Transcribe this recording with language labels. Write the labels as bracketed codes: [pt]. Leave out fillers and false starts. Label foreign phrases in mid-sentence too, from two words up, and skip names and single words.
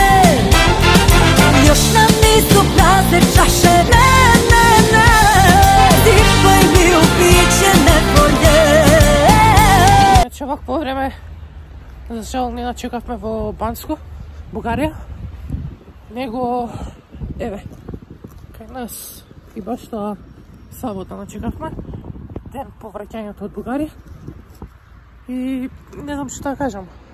[sr] Još nam nisu prazne čaše, ne, ne, ne. Sipaj mi u piće nevolje. [mk] Значи овак по време, за жал, не начекавме во Банско, Бугарија. Него, еве, кај нас и баш таа сабота начекавме. Ден по враќањето од Бугарија и не знам што да кажам.